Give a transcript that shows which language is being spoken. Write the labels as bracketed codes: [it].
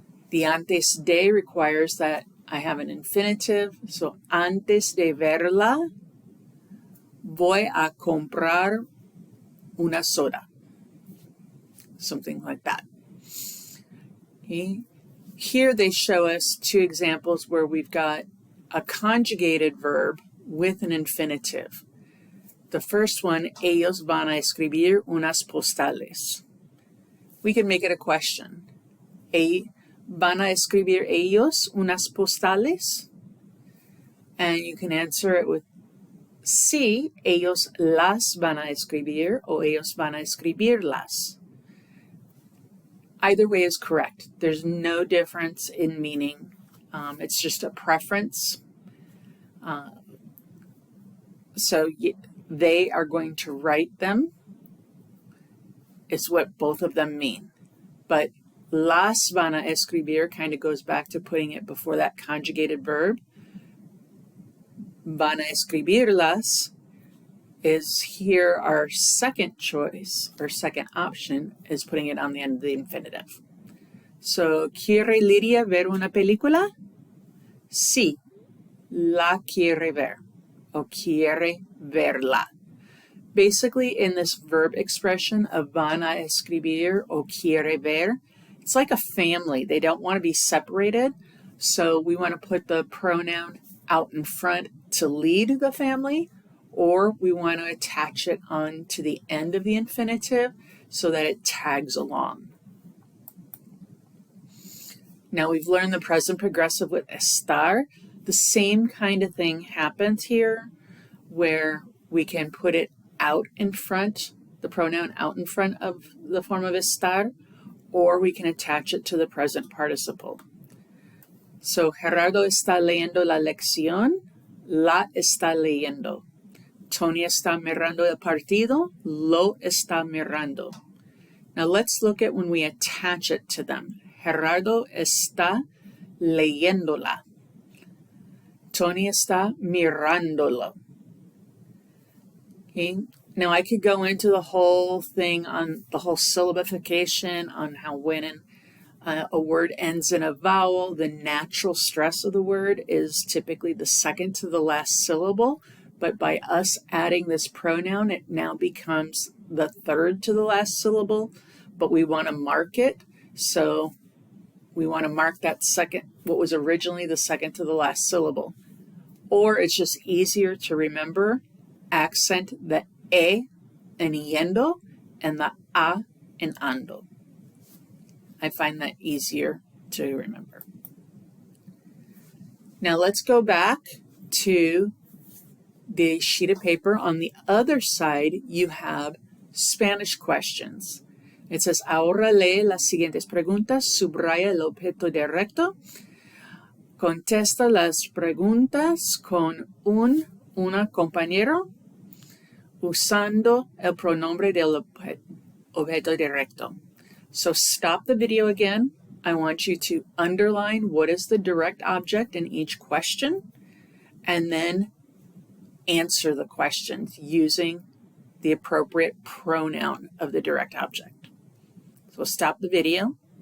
[en] The [es] antes de requires that I have an infinitive, so antes de verla, voy a comprar una soda. [en] Something like that. Okay. Here they show us two examples where we've got a conjugated verb with an infinitive. The first one, [es] ellos van a escribir unas postales. [en] We can make it a question. [es] ¿Van a escribir ellos unas postales? [en] And you can answer it with [es] sí, ellos las van a escribir o ellos van a escribirlas. [en] Either way is correct. There's no difference in meaning. It's just a preference. So they are going to write them. It's what both of them mean. But [es] las van a escribir [en] kind of goes back to putting it before that conjugated verb. [es] Van a escribirlas [en] is here our second choice, or second option, is putting it on the end of the infinitive. [es] So, ¿quiere Lidia ver una película? Sí, la quiere ver, o quiere verla. [en] Basically, in this verb expression of [es] van a escribir o quiere ver, [en] it's like a family. They don't want to be separated, so we want to put the pronoun out in front to lead the family, or we want to attach it on to the end of the infinitive so that it tags along. Now we've learned the present progressive with estar. The same kind of thing happens here, where we can put it out in front, the pronoun out in front of the form of estar, or we can attach it to the present participle. [es] So, Gerardo está leyendo la lección, la está leyendo. Tony está mirando el partido, lo está mirando. [en] Now let's look at when we attach it to them. [es] Gerardo está leyéndola. Tony está mirándolo. Okay. [en] Now I could go into the whole thing on the whole syllabification, on how when a word ends in a vowel, the natural stress of the word is typically the second to the last syllable. But by us adding this pronoun, it now becomes the third to the last syllable. But we want to mark it. So we want to mark that second, what was originally the second to the last syllable. or it's just easier to remember, accent the E in yendo and the A in ando. I find that easier to remember. Now let's go back to the sheet of paper. On the other side, you have Spanish questions. It says, [es] ahora lee las siguientes preguntas, subraya el objeto directo, contesta las preguntas con una compañero usando el pronombre del objeto directo. [en] So stop the video again. I want you to underline what is the direct object in each question, and then answer the questions using the appropriate pronoun of the direct object. So stop the video.